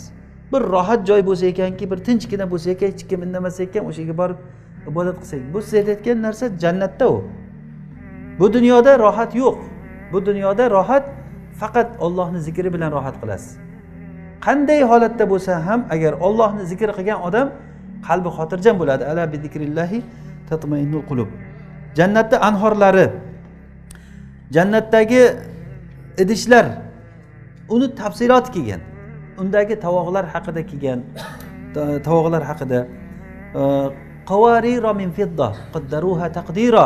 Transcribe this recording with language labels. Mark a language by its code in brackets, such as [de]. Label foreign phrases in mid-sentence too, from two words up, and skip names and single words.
[uz] Bir rohat joy bo'lsa ekanki, bir tinchgina bo'lsa ekan, hech kim indamasa ekan, o'sha yerga borib ibodat qilsak. Bu siz aytayotgan narsa jannatda u. Bu dunyoda rohat yo'q. Bu dunyoda rohat faqat Allohning zikri bilan rohat qilasiz. Qanday holatda bo'lsa ham agar Allohni zikr qilgan odam qalbi xotirjam bo'ladi. [ar] Ala bi zikrillahi tatma'innul qulub. [uz] Jannatda anhorlari, jannatdagi idishlar, uni tafsiloti kelgan. Undagi tovoqlar haqida kelgan. Tovoqlar haqida [ar] qawarira min fidda qaddaruha taqdira.